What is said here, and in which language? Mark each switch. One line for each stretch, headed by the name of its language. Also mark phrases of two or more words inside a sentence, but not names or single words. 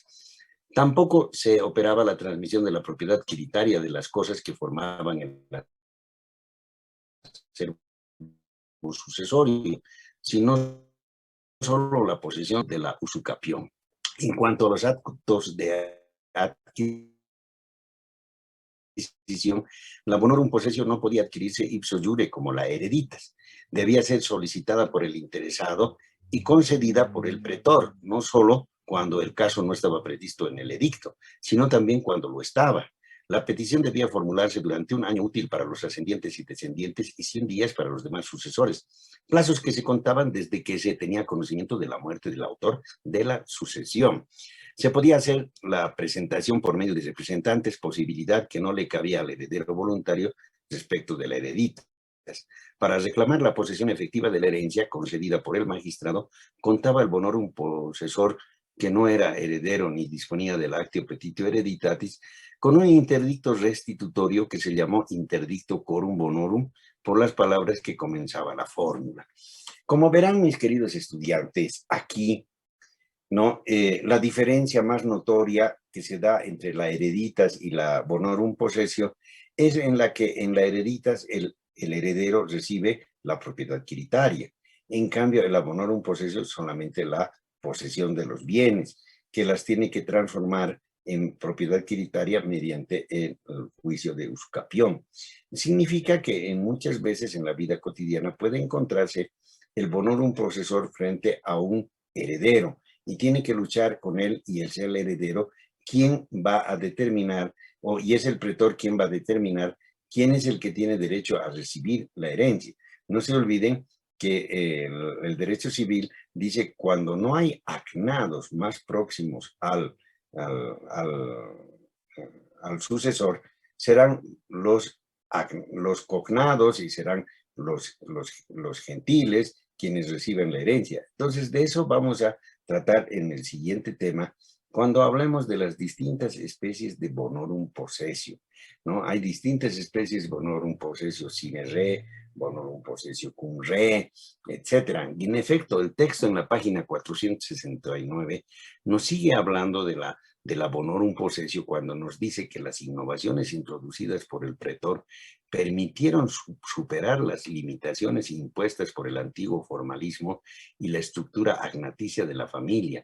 Spanish: Tampoco se operaba la transmisión de la propiedad quiritaria de las cosas que formaban el acervo sucesorio, sino solo la posesión de la usucapión. En cuanto a los actos de adquisición, la
Latin: bonorum possessio
Spanish: no podía adquirirse
Latin: ipso iure
Spanish: como la hereditas. Debía ser solicitada por el interesado y concedida por el pretor, no solo cuando el caso no estaba previsto en el edicto, sino también cuando lo estaba. La petición debía formularse durante un año útil para los ascendientes y descendientes y 100 días para los demás sucesores, plazos que se contaban desde que se tenía conocimiento de la muerte del autor de la sucesión. Se podía hacer la presentación por medio de representantes, posibilidad que no le cabía al heredero voluntario respecto de la heredita. Para reclamar la posesión efectiva de la herencia concedida por el magistrado, contaba el
Latin: bonorum possessor,
Spanish: que no era heredero ni disponía del
Latin: actio petitio hereditatis,
Spanish: con un interdicto restitutorio que se llamó interdicto
Latin: quorum bonorum,
Spanish: por las palabras que comenzaba la fórmula. Como verán, mis queridos estudiantes, aquí, ¿no? La diferencia más notoria que se da entre la hereditas y la
Latin: bonorum possessio
Spanish: es en la que en la hereditas el heredero recibe la propiedad quiritaria. En cambio, en la
Latin: bonorum possessio
Spanish: solamente la posesión de los bienes, que las tiene que transformar en propiedad quiritaria mediante el juicio de usucapión. Significa que en muchas veces en la vida cotidiana puede encontrarse el
Latin: bonorum possessor
Spanish: frente a un heredero y tiene que luchar con él y el ser el heredero quién va a determinar, y es el pretor quien va a determinar quién es el que tiene derecho a recibir la herencia. No se olviden que el derecho civil dice cuando no hay acnados más próximos al sucesor, serán los cognados y serán los gentiles quienes reciben la herencia. Entonces, de eso vamos a tratar en el siguiente tema, cuando hablemos de las distintas especies de
Latin: bonorum possessio,
Spanish: ¿no? Hay distintas especies de
Latin: bonorum possessio sine re, bonorum possessio cum re,
Spanish: etc. Y en efecto, el texto en la página 469 nos sigue hablando de la la
Latin: Bonorum Possessio
Spanish: cuando nos dice que las innovaciones introducidas por el pretor permitieron superar las limitaciones impuestas por el antiguo formalismo y la estructura agnaticia de la familia.